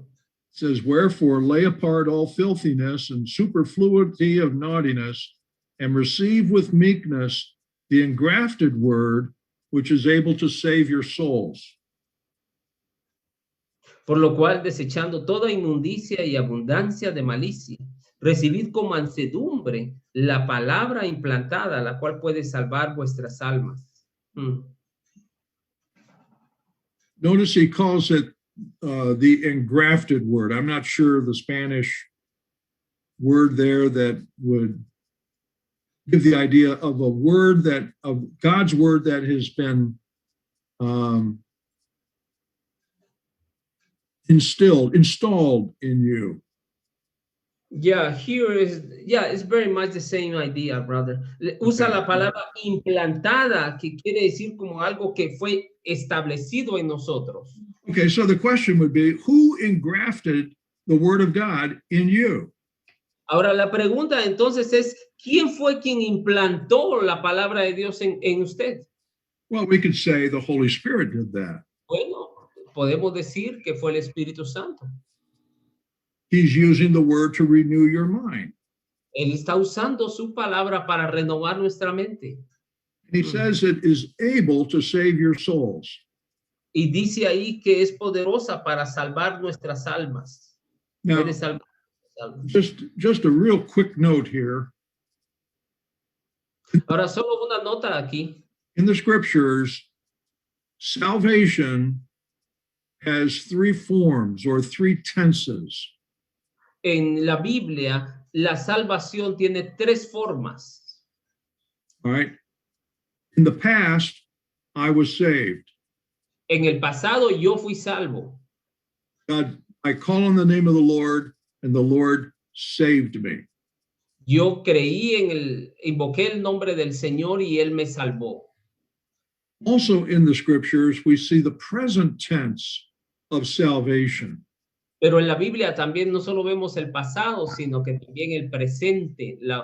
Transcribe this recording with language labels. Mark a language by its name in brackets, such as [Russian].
[English] It says, wherefore lay apart all filthiness and superfluity of naughtiness, and receive with meekness the engrafted word, which is able to save your souls. [Spanish] Por lo cual, desechando toda inmundicia y abundancia de malicia, recibid con mansedumbre la palabra implantada, la cual puede salvar vuestras almas. [English] Notice he calls it the engrafted word. I'm not sure the Spanish word there that would give the idea of a word of God's word that has been installed in you. Yeah, it's very much the same idea, brother. [Spanish] Usa la palabra implantada, que quiere decir como algo que fue establecido en nosotros. [English] Okay, so the question would be, who engrafted the word of God in you? [Spanish] Ahora la pregunta entonces es, ¿quién fue quien implantó la palabra de Dios en usted? [English] Well, we could say the Holy Spirit did that. [Spanish] Bueno, podemos decir que fue el Espíritu Santo. [English] He's using the word to renew your mind. [Spanish] Él está usando su palabra para renovar nuestra mente. [English] He says it is able to save your souls. [Spanish] Y dice ahí que es poderosa para salvar nuestras almas. [English] Now, [Spanish] Puede salvar nuestras almas. [English] just a real quick note here. [Spanish] Ahora, solo una nota aquí. [English] In the scriptures, salvation has three forms or three tenses. [Spanish] En la Biblia, la salvación tiene tres formas. [English] All right. In the past, I was saved. [Spanish] En el pasado, yo fui salvo. [English] God, I call on the name of the Lord, and the Lord saved me. [Spanish] Yo invoqué el nombre del Señor y Él me salvó. [English] Also in the scriptures, we see the present tense of salvation. [Spanish] Pero en la Biblia también no solo vemos el pasado, sino que también el presente.